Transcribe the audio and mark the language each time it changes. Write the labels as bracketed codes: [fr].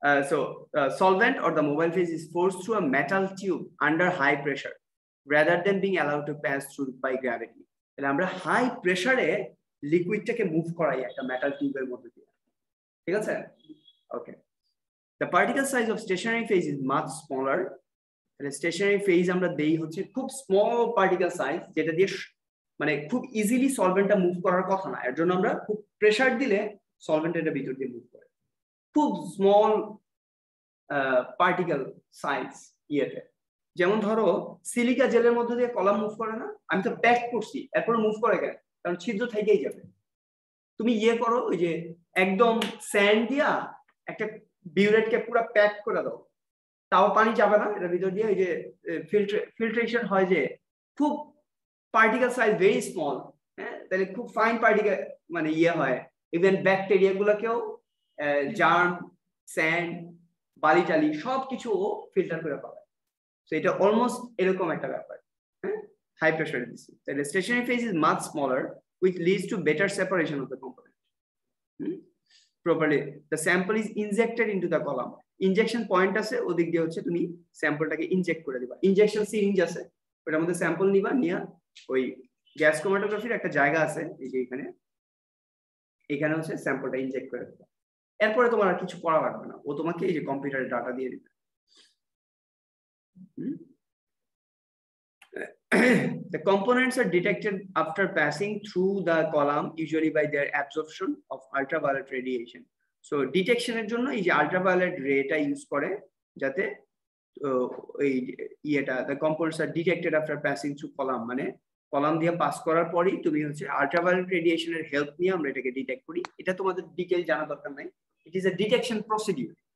[en] So solvent or the mobile phase is forced through a metal tube under high pressure rather than being allowed to pass through by gravity, [bn] তাহলে আমরা high প্রেসারে লিকুইডটাকে move করাই একটা metal টিউবের মধ্যে দিয়ে, ঠিক আছে? ওকে, [en] the particle size of stationary phase is much smaller, [bn] তাহলে স্টেশনারি ফেজ আমরা দেই হচ্ছে খুব স্মল পার্টিকেল সাইজ, যেটা দিয়ে মানে খুব ইজিলি সলভেন্টটা মুভ করার কথা না, এর জন্য আমরা খুব প্রেসার দিলে সলভেন্ট এটা ভিতর দিয়ে মুভ করে, খুব স্মল পার্টিকেল সাইজ ইয়েতে। যেমন ধরো সিলিকা জেলের মধ্যে দিয়ে কলাম মুভ করে না, আমি তো প্যাক করছি এরপরে মুভ করে কেন, কারণ ছিদ্র থেকেই যাবে। তুমি ইয়ে করো ওই যে একদম স্যান্ড দিয়া একটা বিউরেটকে পুরো প্যাক করে দাও, তাও পানি যাবে না এটার ভিতর দিয়ে। ওই যে ফিল্ট্রেশন হয় যে খুব পার্টিকেল সাইজ ভেরি স্মল, হ্যাঁ, তাহলে খুব ফাইন পার্টিকেল মানে ইয়ে হয়। ইভেন ব্যাকটেরিয়া গুলোকেও জার্ম, স্যান্ড, বালি টালি সবকিছু ফিল্টার করে পাবে। তো এটা অলমোস্ট এরকম একটা ব্যাপার, হ্যাঁ, হাই প্রেসারে দিচ্ছি। [en] তাহলে stationary phase is much smaller which leads to better separation of the component. Properly the sample is injected into the column. [bn] Injection point আছে ওদিক দিয়ে হচ্ছে তুমি স্যাম্পলটাকে ইনজেক্ট করে দিবা। ইনজেকশন সিরিঞ্জ আছে, ওটার মধ্যে স্যাম্পল নিবা, নিয়া ওই গ্যাস ক্রোমাটোগ্রাফির একটা জায়গা আছে এই যে এখানে হচ্ছে স্যাম্পলটা ইনজেক্ট করে দিবা। এরপরে তোমার আর কিছু করা লাগবে না, ও তোমাকে এই যে কম্পিউটারে ডাটা দিয়ে দিবে। [en] The components are detected after passing through the column, usually by their absorption of ultraviolet radiation. [bn] So detection এর জন্য এই যে ultraviolet ray টা ইউজ করে, যাতে এই ইয়েটা [en] the components are detected after passing through column, [bn] মানে কলাম দিয়ে পাস করার পরেই তুমি হচ্ছে ultraviolet radiation এর হেল্প নিয়ে আমরা এটাকে ডিটেক্ট করি। এটা তোমাদের ডিটেইল জানা দরকার নাই, [en] it is a detection procedure.